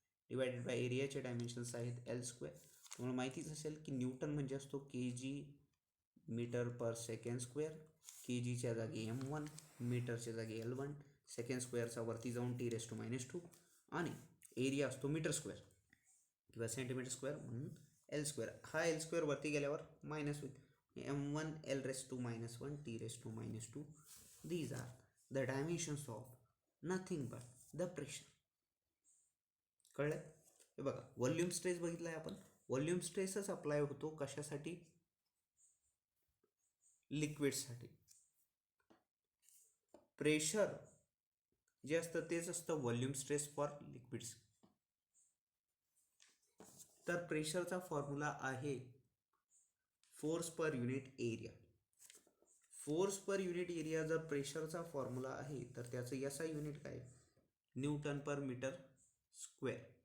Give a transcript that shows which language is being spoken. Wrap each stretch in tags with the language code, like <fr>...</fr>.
<mr>Divided by एरियाचे dimensions आहेत L². तुम्हाला माहितीच असेल की न्यूटन म्हणजे असतो kg मीटर पर सेकंड स्क्वेअर. kgच्या जागी M1, मीटरच्या जागी L1, सेकंड स्क्वेअरचा वरती जाऊन T⁻², आणि एरिया असतो मीटर स्क्वेअर किंवा सेंटीमीटर स्क्वेअर म्हणून L². हा L² वरती गेल्यावर मायनस होईल. M1 L⁻⁻1 T⁻².</mr> <en>These are the dimensions of nothing but the pressure.</en> <mr>कळलं? हे बघा, व्हॉल्यूम स्ट्रेस बघितलाय आपण. व्हॉल्यूम स्ट्रेसच अप्लाय होतो कशासाठी? लिक्विडसाठी. प्रेशर जे असतं तेच असतं व्हॉल्यूम स्ट्रेस</mr> <en>For liquids.</en> <mr>तर प्रेशरचा फॉर्म्युला आहे force per unit area. Force per unit area जर प्रेशरचा फॉर्म्युला आहे तर त्याचं याचा युनिट काय? न्यूटन पर मीटर स्क्वेअर.</mr>